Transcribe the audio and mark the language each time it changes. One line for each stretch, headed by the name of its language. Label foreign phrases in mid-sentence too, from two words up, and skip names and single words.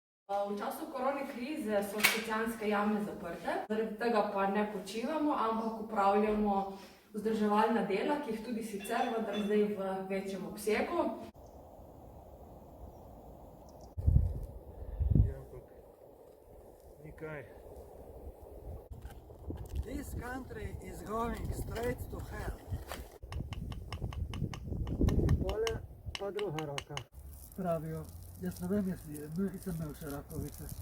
Slovenian: V času korone krize so škocjanske jame zaprte, zaradi tega pa ne počivamo, ampak upravljamo vzdrževalna dela, ki jih tudi sicer, vendar zdaj v večjem obsegu.
English: This country is going straight to hell.
Slovenian: Tole pa druga roka. Pravijo, jaz ne vem, jaz nisem imel še rakovice.